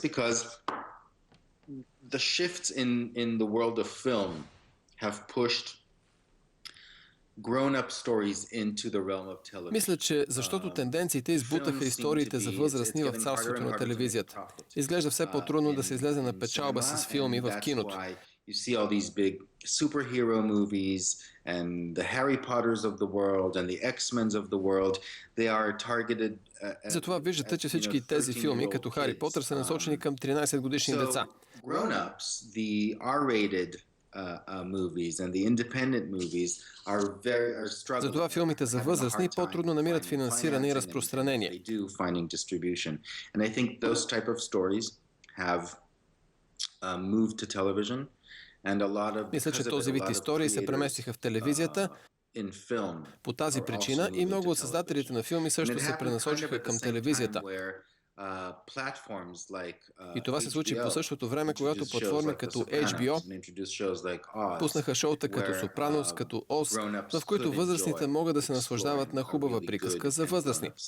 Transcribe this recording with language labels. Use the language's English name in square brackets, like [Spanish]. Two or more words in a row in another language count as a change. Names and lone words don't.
[Bulgarian] Мисля, че защото тенденциите избутаха историите за възрастни в царството на телевизията. Изглежда все по-трудно да се излезе на печалба с филми в киното. [English] You see all these big superhero movies and the Harry Potters of the world and the X-Men's of the world. They are targeted [Bulgarian] Затова виждате, че всички тези филми, като Хари Потър, са насочени към 13-годишни деца. [English] Grown-ups, the R-rated movies and the independent movies are struggling. [Bulgarian] Затова филмите за възрастни по-трудно намират финансиране и разпространение. [English] And I think those type of stories have moved to television. [Bulgarian] Мисля, че този вид истории се преместиха в телевизията. По тази причина и много от създателите на филми също се пренасочиха към телевизията. И това се случи по същото време, когато платформи като HBO пуснаха шоута като Сопранос, като Оз, в които възрастните могат да се наслаждават на хубава приказка за възрастни.